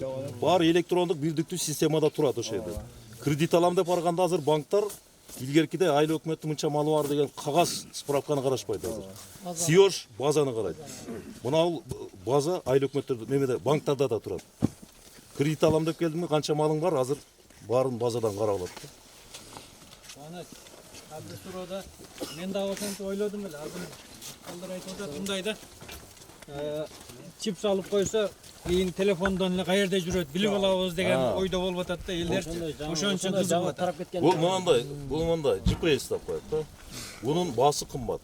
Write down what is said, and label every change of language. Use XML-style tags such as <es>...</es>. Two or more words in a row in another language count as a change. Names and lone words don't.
<ky>Баары электрондук бирдиктүү системада турат ошол жерде. Кредит алам деп барганда азыр банктар илгеркидей айыл өкмөттүн мынча малы бар деген кагаз справканы карашпайт азыр. Сиош базаны карайт. Мына база айыл өкмөттөрдө немеде банктарда да турат. Кредит алам деп келдимби, канча малың бар, азыр баарын базадан карап алат. Surada men de ошентип ойлодум эле. Азыр балдар айтып атат мындай да. Чип салып койсо, кийин телефондон эле каерде жүрөт, билип алабыз деген ойдо болуп атат да элдер. Ошон үчүн кызыгып атат. Бул мындай GPS деп коет да. Бунун баасы кымбат.</ky>